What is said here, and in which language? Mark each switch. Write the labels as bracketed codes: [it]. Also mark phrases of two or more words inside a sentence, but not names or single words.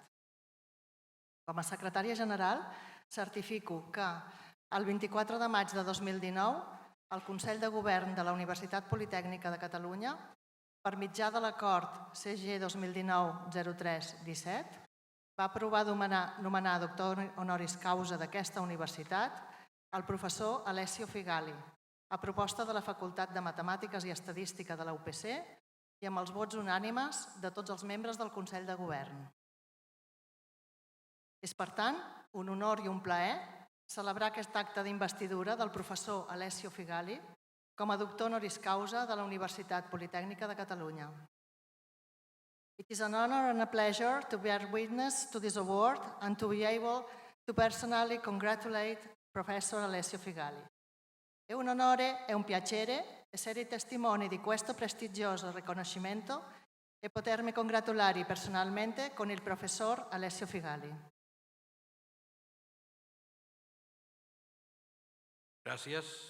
[ca] Com a secretària general, certifico que el 24 de maig de 2019 el Consell de Govern de la Universitat Politècnica de Catalunya, per mitjà de l'acord CG 2019-03-17, va aprovar nomenar doctor [la] honoris causa [ca] d'aquesta universitat el professor Alessio Figalli, a proposta de la Facultat de Matemàtiques i Estadística de la UPC i amb els vots unànimes de tots els membres del Consell de Govern. És, per tant, un honor i un plaer celebrar aquest acte d'investidura del professor Alessio Figalli com a doctor [la] honoris causa [ca] de la Universitat Politècnica de Catalunya. [en] It is an honor and a pleasure to bear witness to this award and to be able to personally congratulate Professor Alessio Figalli. [it] È un onore e un piacere essere testimoni di questo prestigioso riconoscimento e potermi congratulare personalmente con il professor Alessio Figalli. [ca] Gràcies.